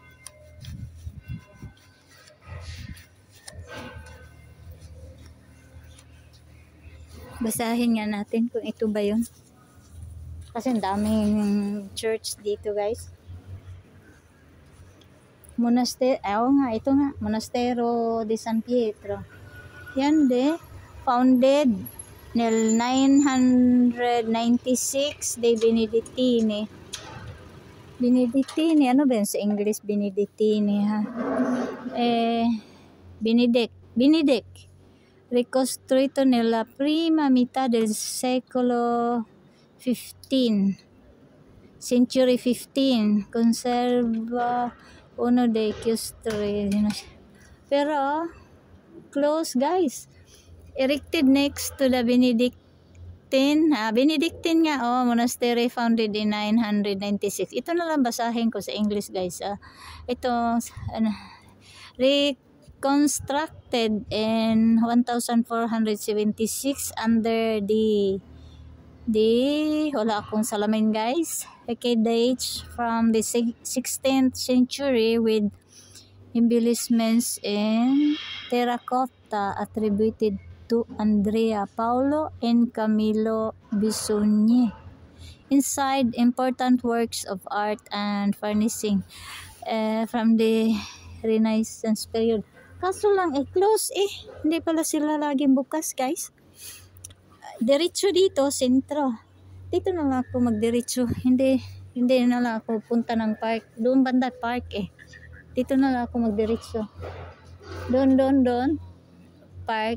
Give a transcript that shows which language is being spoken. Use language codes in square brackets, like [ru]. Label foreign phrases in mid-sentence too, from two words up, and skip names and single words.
[tl] Basahin nga natin kung ito ba yun. Kasi ang daming church dito, guys. Ito nga. [it] Monastero de San Pietro. Yan founded nel 996 dei Benedettini. Benedettini, [tl] ano ba sa English Benedettini, ha? Benedict. [it] Ricostruito nella prima metà del secolo 15. [en] Century 15. [it] Conserva uno dei chiostri. [tl] Pero close, guys. [en] Erected next to the Benedictine nga, monastery founded in 996. [tl] Ito na lang basahin ko sa English, guys. [en] Ito reconstructed in 1476 under the [tl] wala akong salamin, [en] guys. Dates from the 16th century with embellishments in terracotta attributed to Andrea Paulo and Camilo Bisogni. Inside, important works of art and furnishing from the Renaissance period. [tl] Kaso lang, close Hindi pala sila laging bukas, guys. Diretso dito, sentro. Dito na lang ako magdiretso. Hindi na lang ako punta ng park. Doon banda park Dito na lang ako magdiretso. Doon. Park.